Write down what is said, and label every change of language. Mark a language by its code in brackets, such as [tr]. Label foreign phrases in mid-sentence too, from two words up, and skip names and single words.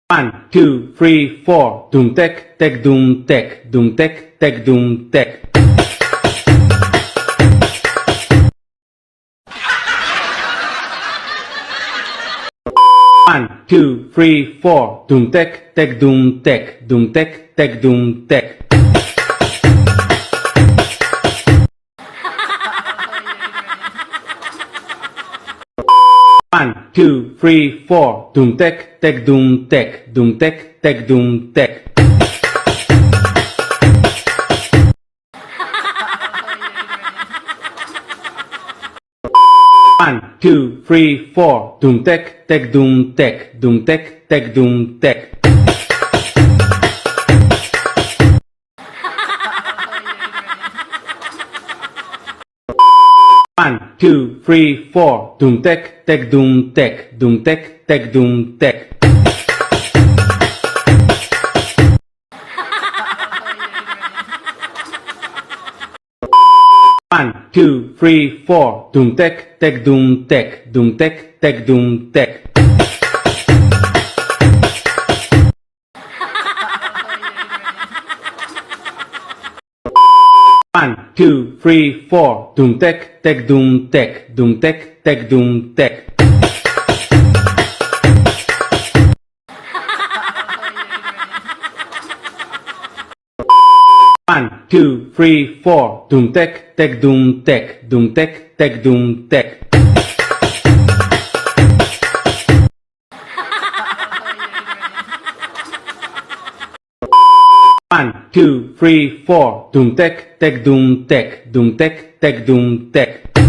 [en] One, two, three, four. Doom tek, tek, doom tek, doom tek, tek, doom tek. One, two, three, four. Doom tek, tek, doom tek, doom tek, tek, doom tek. One, two, three, four. Doom tek, tek, doom tek, doom tek, tek, doom tek. One, two, three, four. Doom tek, tek, doom tek, doom tek, tek, doom tek. One, two, three, four. Doom tek, tek, doom tek, doom tek, tek, doom tek. One, two, three, four. Doom tek, tek, doom tek, doom tek, tek, doom tek. One, two, three, four. Doom tek, tek, doom tek, doom tek, tek, doom tek. One, two, three, four. Doom tek, tek, doom tek, doom tek, tek, doom tek. One, two, three, four. Doom tek, tek, doom tek, doom tek, tek, doom tek.